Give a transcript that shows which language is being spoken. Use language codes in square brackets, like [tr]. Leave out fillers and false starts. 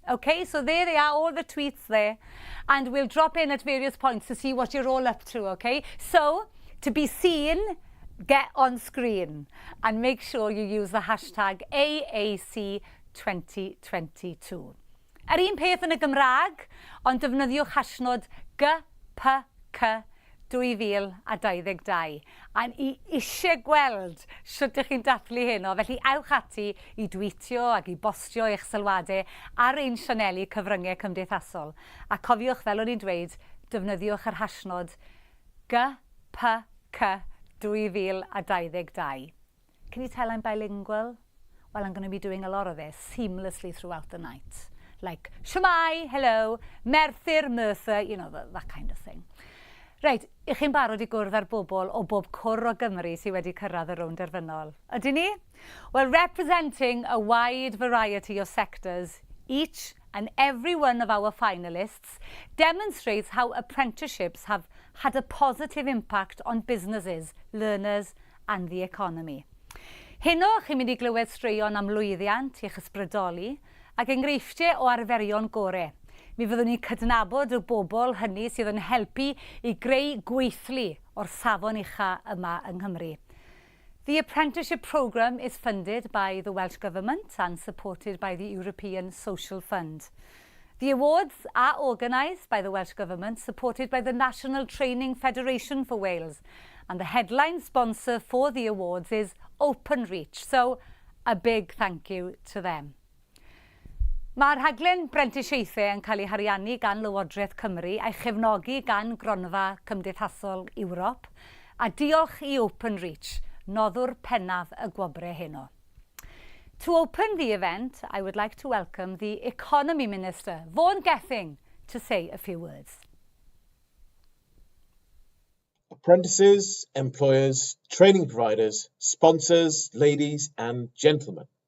[en] Okay, so there they are, all the tweets there, and we'll drop in at various points to see what you're all up to, okay? So, to be seen, get on screen and make sure you use the hashtag AAC2022. [cy] Yr un peth yn y Gymraeg, ond defnyddiwch hashnod GPC 2022. A I eisiau gweld sut ydych chi'n dathlu hyn o, felly ewch ati I dwitio ac I bostio eich sylwadau ar ein sianeli cyfryngau cymdeithasol. A cofiwch, fel o'n i'n dweud, defnyddiwch yr hashnod GPC 2022. [en] Can you tell I'm bilingual? Well, I'm going to be doing a lot of this seamlessly throughout the night. Like, shwmai, hello, Merthyr, Merthyr, you know, that kind of thing. [cy] Right, I chi'n barod I gwrdd ar bobl o bob cwr o Gymru sydd wedi cyrraedd y rownd derfynol. Ydyn ni? [en] Well, representing a wide variety of sectors, each and every one of our finalists demonstrates how apprenticeships have had a positive impact on businesses, learners and the economy. [cy] Heno, chi'n mynd I glywed straeon am lwyddiant i'ch ysbrydoli ac enghreifftiau o arferion gore. Mi fyddwn ni'n cydnabod y bobl hynny sydd yn helpu I greu gweithlu o'r safon ucha yma yng Nghymru. [en] The apprenticeship programme is funded by the Welsh Government and supported by the European Social Fund. The awards are organised by the Welsh Government, supported by the National Training Federation for Wales, and the headline sponsor for the awards is Openreach, so a big thank you to them. [cy] Mae'r rhaglen brentisiaethau yn cael ei hariannu gan Lywodraeth Cymru a'i chefnogi gan Gronfa Cymdeithasol Ewrop, a diolch I Openreach, noddwr pennaf y gwobre heno. [en] To open the event, I would like to welcome the Economy Minister, Vaughan Gething, to say a few words. Apprentices, employers, training providers, sponsors, ladies and gentlemen.